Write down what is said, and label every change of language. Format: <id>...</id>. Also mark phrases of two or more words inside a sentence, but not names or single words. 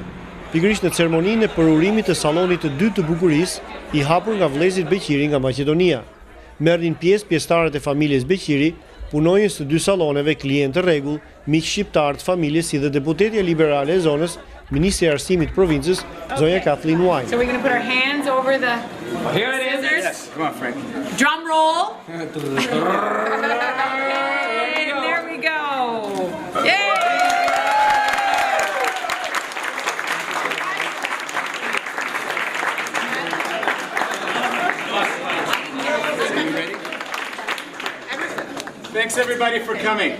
<sq>Pikërisht në ceremoninë e përurimit të sallonit të dytë të bukurisë, i hapur nga vëllezërit Beqiri nga Maqedonia. Merrnin pjesëtarët e familjes Beqiri, punonjës të dy salloneve, klientë të rregull, miq shqiptar të familjes si dhe deputetja liberale e zonës, Ministri e Arsimit të provincës, zonja Kathleen Wine.</sq> <en>So we're going to put our hands over the Here it is. scissors. Yes. Come on, Frank. Drum roll. There we go. Yay! Thanks everybody for coming.</en>